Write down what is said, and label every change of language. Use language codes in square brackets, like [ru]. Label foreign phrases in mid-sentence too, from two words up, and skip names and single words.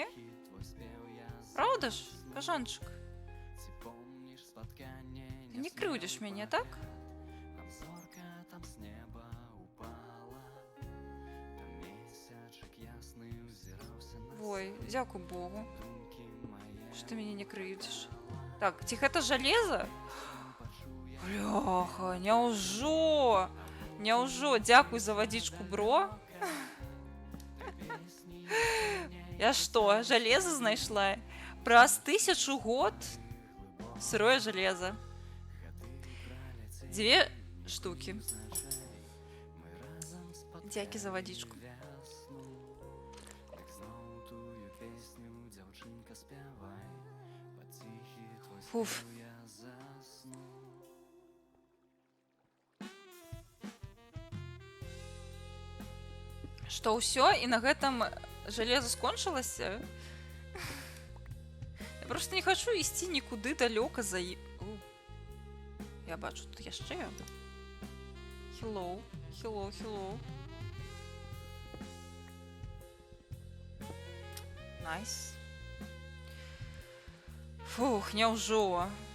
[ru] Правда ж, Кажанчик? Ты не крутишь меня, так? Ой, [be] дзякуй Богу, [ru] что ты меня не крутишь. Так, тихо, это железо? [be] Бляха, няўжо? Няўжо, дзякуй за водичку, бро. [ru] Я что, железо [be] знайшла? [ru] Праз 1000 год сырое железо. 2 штуки. [be] Дзякі за водичку. Фуф. Што ўсё і на гэтым жалеза скончылася? Я просто не хочу ісці нікуды далёка за Я бачу тут яшчэ. [en] Hello, hello, hello. Nice. [be] Фух, няўжо.